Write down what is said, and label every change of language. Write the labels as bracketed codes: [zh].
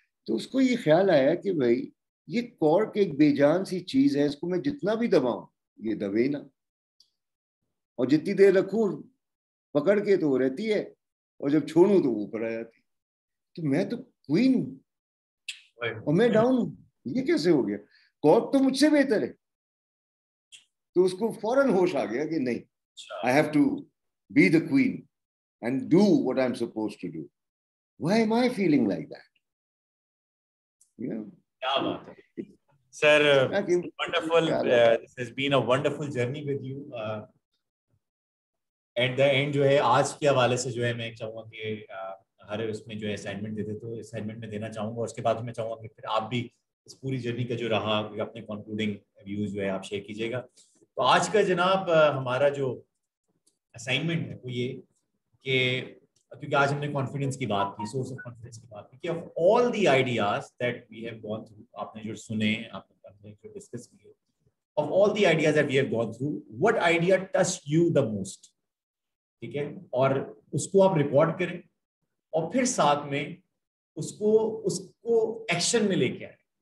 [ur] تو اس کو یہ خیال آیا کہ بھائی یہ کارک ایک بے جان سی چیز ہے, اس کو میں جتنا بھی دباؤں یہ دبے نا, اور جتنی دیر رکھوں پکڑ کے تو وہ رہتی ہے, اور جب چھوڑوں تو وہ اوپر آ جاتی. تو میں تو کوئین ہوں اور میں ڈاؤن ہوں, یہ کیسے ہو گیا؟ کارک تو مجھ سے بہتر ہے. تو اس کو فوراً ہوش آ گیا کہ نہیں, [en] I have to be the queen and do what I'm supposed to do. Why am I feeling like that? You know? [ur] کیا بات ہے سر, [en] wonderful. This has been a wonderful journey with you. At the end [ur] جو ہے آج کے حوالے سے جو ہے میں چاہوں گا کہ ہر اس میں جو ہے اسائنمنٹ دیتے, تو اسائنمنٹ میں دینا چاہوں گا. اس کے بعد میں چاہوں گا کہ پھر آپ بھی اس پوری جرنی کا جو رہا اپنے کنکلوڈنگ ویوز جو ہے آپ شیئر کیجیے گا. تو آج کا جناب ہمارا جو اسائنمنٹ ہے وہ یہ کہ, کیونکہ آج ہم نے کانفیڈنس کی بات کی, سورس آف کانفیڈنس کی بات کی, کہ [en] of all the ideas that we have gone through, [ur] آپ نے جو سنے, آپ نے جو ڈسکس کیے, of all the ideas that we have gone through, [en] What idea touched you the most? [ur] ٹھیک ہے, اور اس کو آپ ریکارڈ کریں, اور پھر ساتھ میں اس کو ایکشن میں لے کے آئیں.